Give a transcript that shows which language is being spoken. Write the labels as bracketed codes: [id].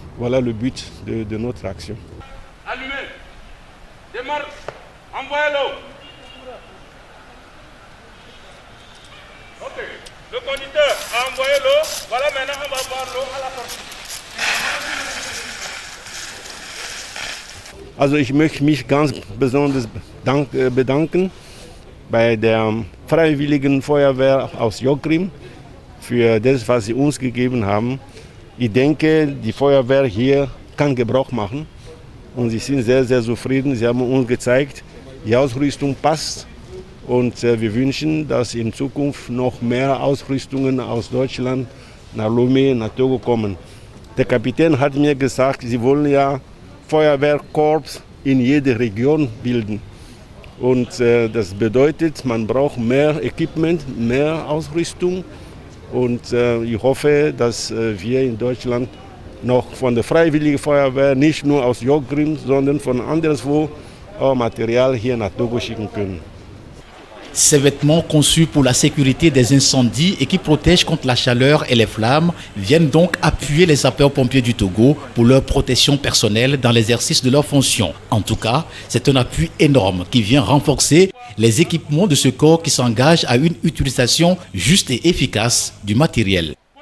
[fr] Voilà le but de notre action. Allumez, démarre, envoyez-le. Ok, le conducteur a envoyé l'eau. Voilà, maintenant on va voir l'eau à la sortie. [de] Also ich möchte mich ganz besonders bedanken bei der Freiwilligen Feuerwehr aus Jokgreen für das, was sie uns gegeben haben. Ich denke, die Feuerwehr hier kann Gebrauch machen und sie sind sehr, sehr zufrieden. Sie haben uns gezeigt, die Ausrüstung passt und wir wünschen, dass in Zukunft noch mehr Ausrüstungen aus Deutschland nach Lomé, nach Togo kommen. Der Kapitän hat mir gesagt, sie wollen ja Feuerwehrkorps in jeder Region bilden. Und das bedeutet, man braucht mehr Equipment, mehr Ausrüstung. Und ich hoffe, dass wir in Deutschland noch von der Freiwilligen Feuerwehr, nicht nur aus Jokgreen, sondern von anderswo Material hier nach Togo schicken können. [fr] Ces vêtements conçus pour la sécurité des incendies et qui protègent contre la chaleur et les flammes viennent donc appuyer les sapeurs-pompiers du Togo pour leur protection personnelle dans l'exercice de leurs fonctions. En tout cas, c'est un appui énorme qui vient renforcer les équipements de ce corps qui s'engage à une utilisation juste et efficace du matériel.